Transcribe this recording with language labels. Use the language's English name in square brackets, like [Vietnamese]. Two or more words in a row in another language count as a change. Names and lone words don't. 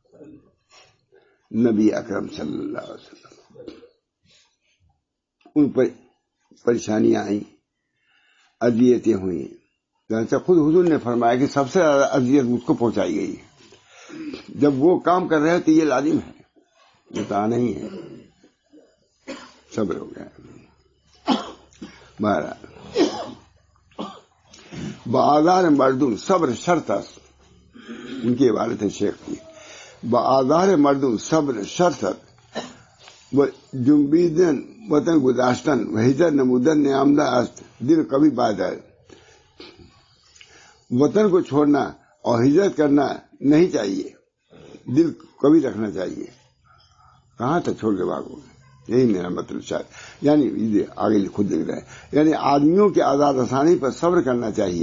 [Urdu] نبی اکرم صلی اللہ علیہ وسلم، ان پر پریشانیاں آئیں، اذیتیں ہوئیں. خود حضور نے فرمایا کہ سب سے زیادہ اذیت مجھ کو پہنچائی گئی. جب وہ کام کر رہے تو یہ لازم ہے، بتانا ہی ہے. صبر ہو گیا. بہرحال [Persian] بآزار مردم صبر شرط است، [Urdu] ان کی عبارت ہے شیخ کی. [Persian] بآزار مردم صبر شرط است و جنبیدن وطن گذاشتن و ہجر نمودن نیامدہ است دل کبھی بادر. [Urdu] وطن کو چھوڑنا اور ہجرت کرنا نہیں چاہیے، دل کبھی رکھنا چاہیے. کہاں تک چھوڑ کے بھاگو، یہی میرا مطلب شاید. یعنی آگے خود لکھ رہے ہیں، یعنی آدمیوں کی آزاد رسانی پر صبر کرنا چاہیے.